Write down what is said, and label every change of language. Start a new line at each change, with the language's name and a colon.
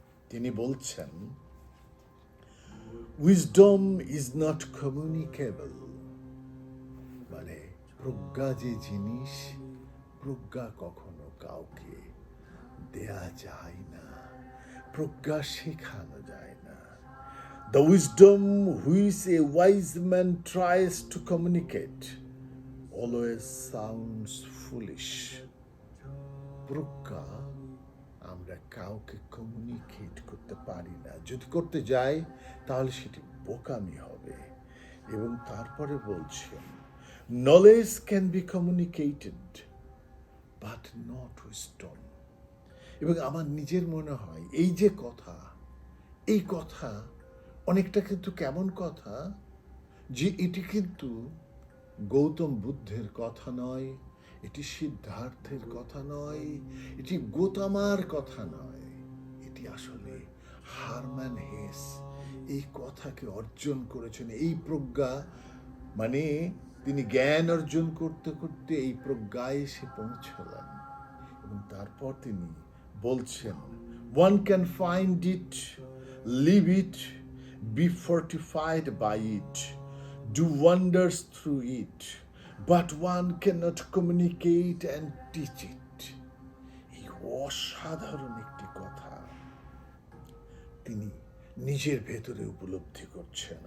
Bangla: তিনি বলছেন,
English: wisdom is not communicable,
Bangla: মানে প্রজ্ঞা যে জিনিস, প্রজ্ঞা কখনো কাউকে দেয়া যায় না, প্রজ্ঞা শেখানো যায় না।
English: The wisdom which a wise man tries to communicate always sounds foolish.
Bangla: প্রজ্ঞা আমরা কাউকে কমিউনিকেট করতে পারি না, যদি করতে যাই তাহলে সেটি বোকামি হবে। এবং তারপরে বলছেন,
English: Knowledge can be communicated but not wisdom.
Bangla: এবং আমার নিজের মনে হয় এই যে কথা, এই কথা অনেকটা কিন্তু কেমন কথা, যে এটি কিন্তু গৌতম বুদ্ধের কথা নয়, এটি সিদ্ধার্থের কথা নয়, এটি গোতামার কথা নয়, এটি আসলে হারম্যান হেস এই কথাকে অর্জন করেছেন। এই প্রজ্ঞা, মানে তিনি জ্ঞান অর্জন করতে করতে এই প্রজ্ঞায় এসে পৌঁছলেন। এবং তারপর তিনি বলছেন,
English: one can find it, live it, be fortified by it, do wonders through it, but one cannot communicate and teach it.
Bangla: এই অসাধারণ একটি কথা তিনি নিজের ভেতরে উপলব্ধি করছেন।